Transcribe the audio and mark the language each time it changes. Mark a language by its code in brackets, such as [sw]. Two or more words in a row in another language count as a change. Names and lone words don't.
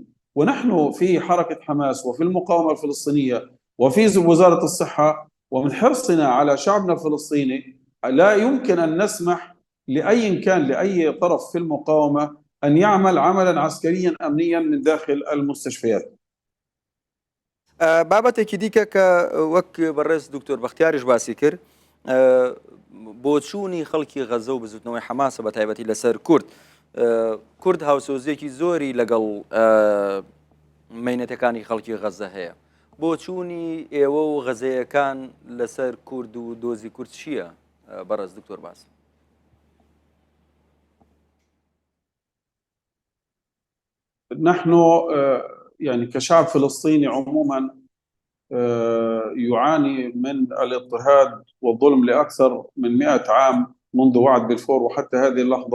[ar] ونحن في حركة حماس وفي المقاومة الفلسطينية وفي وزارة الصحة ومن حرصنا على شعبنا الفلسطيني لا يمكن أن نسمح لأي كان لأي طرف في المقاومة أن يعمل عملا عسكريا أمنيا من داخل المستشفيات. [ckb] بابەتێکی دیکە کە وەک بەڕێز دکتۆر بەختیاریش باسی کرد بۆ چوونی خەڵکی غەزە و بزوتنەوەی حەماسە بە تایبەتی لەسەر کورد هاوسۆزیەکی زۆری لەگەڵ مەینەتەکانی خەڵکی غەزە هەیە. بۆ چوونی ئێوە و غەزەیەکان لەسەر کورد و دۆزی کورد چییە بەڕێز دکتۆر باس؟ [ar] نحن يعني كشعب فلسطيني عموما يعاني من الاضطهاد والظلم لأكثر من 100 عام منذ وعد بلفور وحتى هذه اللحظة.